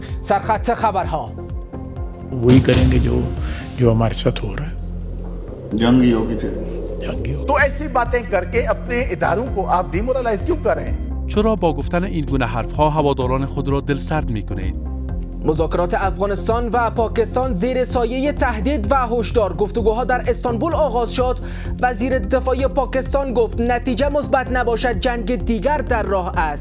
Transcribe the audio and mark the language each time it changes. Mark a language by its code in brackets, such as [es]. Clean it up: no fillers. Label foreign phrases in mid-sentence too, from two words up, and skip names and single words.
[fa] سرخط خبرها. [ur] وہی کریں گے جو ہمارے ساتھ ہو رہا ہے. جنگی ہوگی پھر جنگی ہوگی. تو ایسی باتیں کر کے اپنے اداروں کو آپ ڈیمورلائز کیوں کر رہے ہیں؟ [fa] چرا با گفتن این گونه حرفها هواداران خود را دلسرد می‌کنید؟ مذاکرات افغانستان و پاکستان زیر سایه تهدید و هشدار گفتگوها در استانبول آغاز شد. وزیر دفاع پاکستان گفت نتیجه مثبت نباشد جنگ دیگر در راه است.